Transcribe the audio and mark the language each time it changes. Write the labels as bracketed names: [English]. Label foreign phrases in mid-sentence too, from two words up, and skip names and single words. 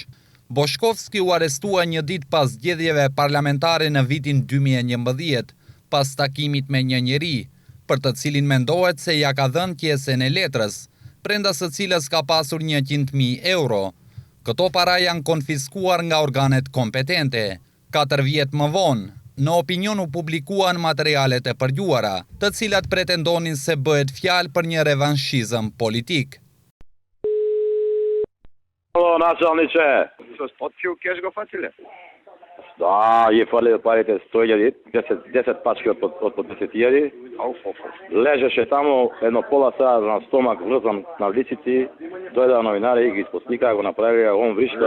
[Albanian] Boshkovski u arrestua një ditë pas zgjedhjeve parlamentare në vitin 2011, pas takimit me një njeri, për të cilin mendohet se ja ka dhënë pjesën e letrës, brenda së cilës ka pasur 100.000 euro. Këto para janë konfiskuar nga organet kompetente. 4 vjet më vonë, në opinion u publikuan materialet e përgjuara, të cilat pretendonin se bëhet fjalë për një revanshizëm politik. [Macedonian] Ало, началниче. Од ќе кеш го фатиле? Да, ја фале парите 100.000, 10 пачки од по 10.000. Лежеше таму едно пола саат на стомак врзан на влиците, дојдоа новинари и ги спосликаа, го направија, он вришкал.